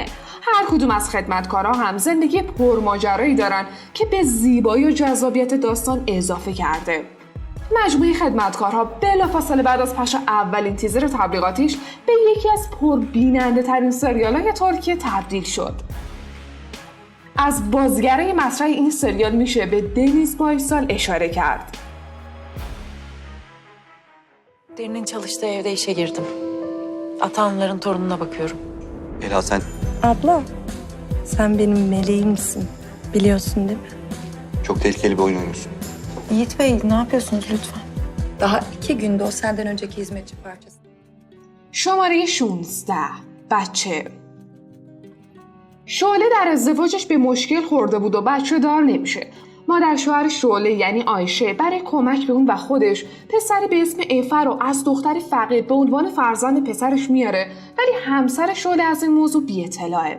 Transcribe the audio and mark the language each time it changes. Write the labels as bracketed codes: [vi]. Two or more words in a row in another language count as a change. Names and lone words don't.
[fa] هر کدوم از خدمتکارها هم زندگی پرماجرایی دارن که به زیبایی و جذابیت داستان اضافه کرده. مجموعه خدمتکارها بلافاصله بعد از پخش اولین تیزر تبلیغاتیش به یکی از پربیننده ترین سریال‌های ترکیه تبدیل شد. از بازیگرای مطرح این سریال میشه به Deniz Baysal اشاره کرد. [tr] Derin'in çalıştığı evde işe girdim. Atanların torununa bakıyorum. Ela sen Abla, sen benim meleğimsin. Biliyorsun değil mi? çok tehlikeli bir oyun oynuyorsun. Yiğit Bey ne yapıyorsunuz lütfen? Daha 2 günde o senden önceki hizmetçi parçası. [fa] شماره 16 بچه. شعله در ازدواجش به مشکل خورده بود و بچه دار نمیشه. مادر شوهر شعله یعنی آیشه برای کمک به اون و خودش پسری به اسم افر رو از دختر فقید به عنوان فرزند پسرش میاره، ولی همسر شعله از این موضوع بی اطلاعه.